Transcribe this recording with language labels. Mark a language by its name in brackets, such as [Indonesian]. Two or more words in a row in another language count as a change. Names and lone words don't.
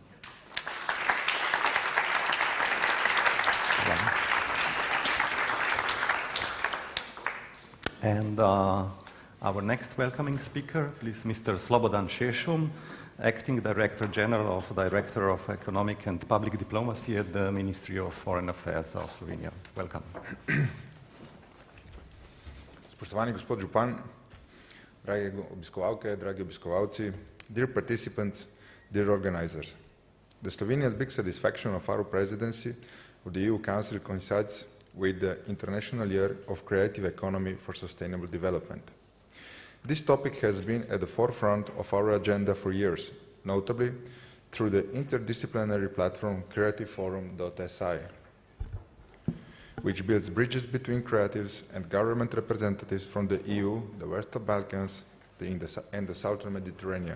[English] And our next welcoming speaker, please, Mr. Slobodan Šešum, Acting Director General of Director of Economic and Public Diplomacy at the Ministry of Foreign Affairs of Slovenia. Welcome. [Slovenian] Spoštovani gospod župan, drage obiskovalke, dragi obiskovalci, [English] dear participants, dear organizers. The Slovenia's big satisfaction of our presidency of the EU Council coincides with the International Year of Creative Economy for Sustainable Development. This topic has been at the forefront of our agenda for years, notably through the interdisciplinary platform creativeforum.si, which builds bridges between creatives and government representatives from the EU, the Western Balkans, and the Southern Mediterranean.